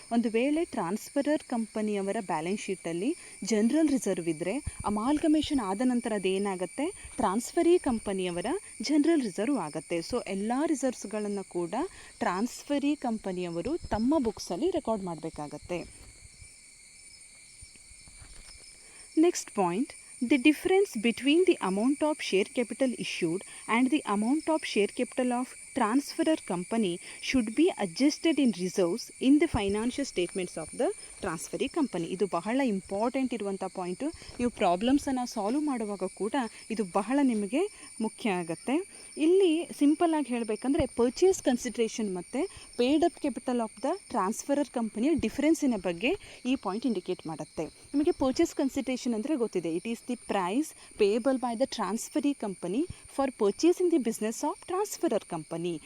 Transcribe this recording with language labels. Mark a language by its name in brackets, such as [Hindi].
[Kannada] ಒಂದು ವೇಳೆ transferor ಕಂಪನಿಯವರ balance ಶೀಟಲ್ಲಿ general reserve ಇದ್ದರೆ ಅಮಾಲ್ಗಮೇಷನ್ ಆದ ನಂತರ ಅದೇನಾಗುತ್ತೆ, ಟ್ರಾನ್ಸ್ಫರಿ ಕಂಪನಿಯವರ ಜನರಲ್ ರಿಸರ್ವ್ ಆಗುತ್ತೆ. ಸೊ ಎಲ್ಲ ರಿಸರ್ವ್ಸ್ಗಳನ್ನು ಕೂಡ ಟ್ರಾನ್ಸ್ಫರಿ ಕಂಪನಿಯವರು ತಮ್ಮ ಬುಕ್ಸಲ್ಲಿ ರೆಕಾರ್ಡ್ ಮಾಡಬೇಕಾಗತ್ತೆ. [English] Next point, the difference between the amount of share capital issued and the amount of share capital of transferor company should be adjusted in reserves in the financial statements of the transferee company. [Kannada] ಇದು ಬಹಳ important ಇರುವಂಥ point. ನೀವು ಪ್ರಾಬ್ಲಮ್ಸನ್ನು solve ಮಾಡುವಾಗ ಕೂಡ ಇದು ಬಹಳ ನಿಮಗೆ ಮುಖ್ಯ ಆಗುತ್ತೆ. ಇಲ್ಲಿ ಸಿಂಪಲ್ಲಾಗಿ ಹೇಳಬೇಕಂದ್ರೆ ಪರ್ಚೇಸ್ ಕನ್ಸಿಡ್ರೇಷನ್ ಮತ್ತು paid up capital of the transferor ಕಂಪನಿಯ ಡಿಫರೆನ್ಸಿನ ಬಗ್ಗೆ ಈ ಪಾಯಿಂಟ್ ಇಂಡಿಕೇಟ್ ಮಾಡುತ್ತೆ. ನಿಮಗೆ ಪರ್ಚೇಸ್ ಕನ್ಸಿಡ್ರೇಷನ್ ಅಂದರೆ ಗೊತ್ತಿದೆ. [English] It is the price payable by the transferee company for purchasing the business of transferor company.